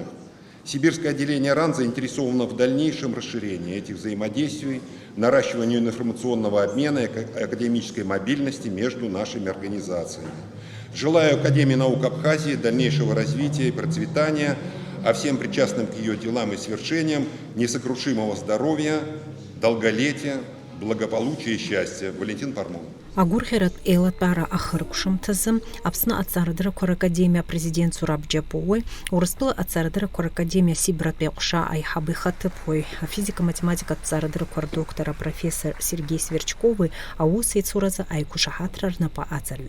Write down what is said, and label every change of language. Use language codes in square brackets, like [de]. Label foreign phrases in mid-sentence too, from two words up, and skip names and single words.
[ru] Сибирское отделение РАН заинтересовано в дальнейшем расширении этих взаимодействий, наращиванию информационного обмена и академической мобильности между нашими организациями. Желаю Академии наук Абхазии дальнейшего развития и процветания, а всем причастным к ее делам и свершениям несокрушимого здоровья, долголетия, благополучия и счастья. Валентин Пармон. [ab] Агурхерат еилатәара ахыркәшамҭазы Аԥсны аҭҵаарадыррақәа ракадемиа президент Зураб Џьапуаҩ, Урыстәыла аҭҵаарадыррақәа ракадемиа Сибратәи аҟәша аиҳабы ихаҭыԥуаҩ, афизика-математикатә ҭҵаарадыррақәа рдоктор апрофессор Сергеи Сверчкови аус еицуразы аиқәышаҳаҭра рнапы аҵарҩит.